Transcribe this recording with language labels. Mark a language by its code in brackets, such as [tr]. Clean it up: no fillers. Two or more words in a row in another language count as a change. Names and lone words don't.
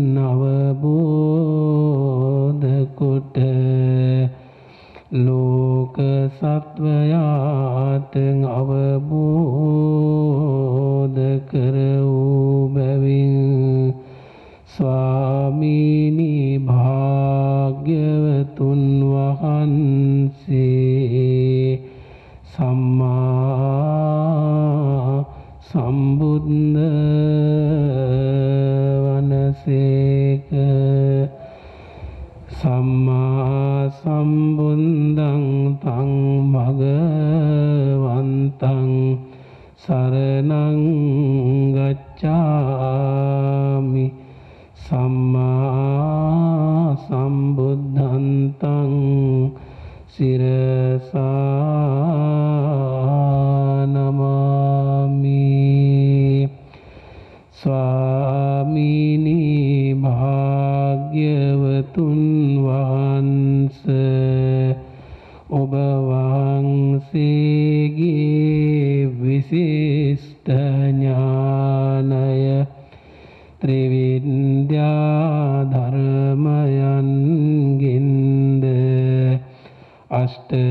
[si] අවබෝධ කොට ලෝක සත්වයාට අවබෝධ කර වූ බැවින් ස්වාමීනි භාග්‍යවතුන් වහන්සේ සම්මා සම්බුද්ධ වනසේක [pi] සම්මා සම්බුද්ධං තං භගවන්තං සරණං ගච්ඡාමි සම්මා සම්බුද්ධං තං සිරසා නමාමි [si] ස්වාමීනි භාග්‍යවතුන් වහන්සේ ඔබ වහන්සේගේ විශිෂ්ට ඥානය ත්‍රිවිද්‍යා ධර්මයන්ගෙන්ද අෂ්ට